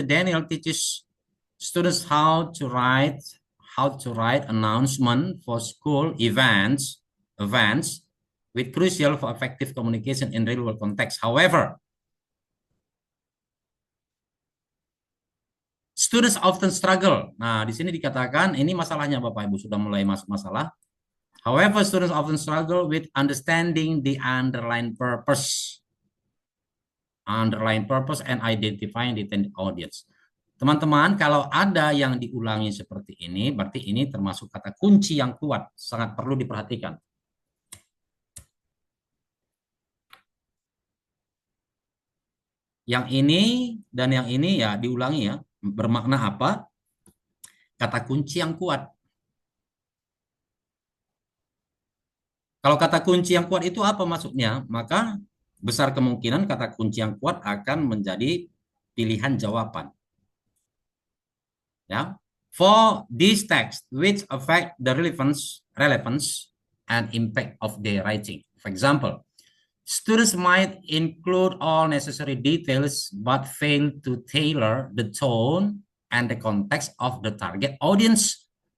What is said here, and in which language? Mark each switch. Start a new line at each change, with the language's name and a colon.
English: Daniel, teaches students how to write announcement for school events with crucial for effective communication in real world context. However, students often struggle.
Indonesian: Nah, di sini dikatakan ini masalahnya Bapak Ibu sudah mulai masuk masalah.
English: However, students often struggle with understanding the underlying purpose and identifying the intended audience.
Indonesian: Teman-teman, kalau ada yang diulangi seperti ini, berarti ini termasuk kata kunci yang kuat, sangat perlu diperhatikan. Yang ini dan yang ini ya diulangi ya, bermakna apa? Kata kunci yang kuat. Kalau kata kunci yang kuat itu apa maksudnya? Maka besar kemungkinan kata kunci yang kuat akan menjadi pilihan jawaban. Ya.
English: For this text which affect the relevance and impact of their writing. For example, students might include all necessary details but fail to tailor the tone and the context of the target audience.